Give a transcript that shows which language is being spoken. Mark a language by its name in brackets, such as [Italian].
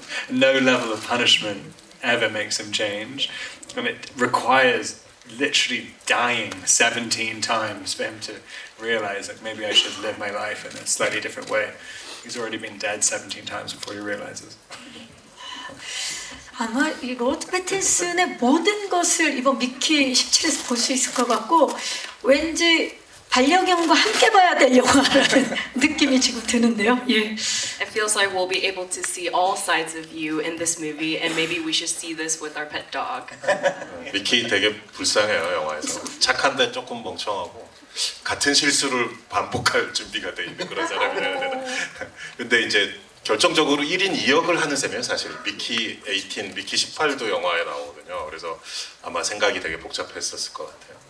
[English] No level of punishment ever makes him change, and it requires literally dying 17 times for him to realize that maybe I should live my life in a slightly different way. He's already been dead 17 times before he realizes. [Korean] 아마 이 로버트 패틴슨의 모든 것을 이번 미키 17에서 볼 수 있을 것 같고 왠지 반려견과 함께 봐야 될 영화라는 느낌이 지금 드는데요. 예. [English] It feels like we'll be able to see all sides of you in this movie, and maybe we should see this with our pet dog. [Korean] 미키 되게 불쌍해요, 영화에서. 착한데 조금 멍청하고 같은 실수를 반복할 준비가 돼 있는 그런 사람이라야 되나. 근데 이제 결정적으로 1인 2역을 하는 셈이에요, 사실. 미키 18, 미키 18도 영화에 나오거든요. 그래서 아마 생각이 되게 복잡했었을 것 같아요.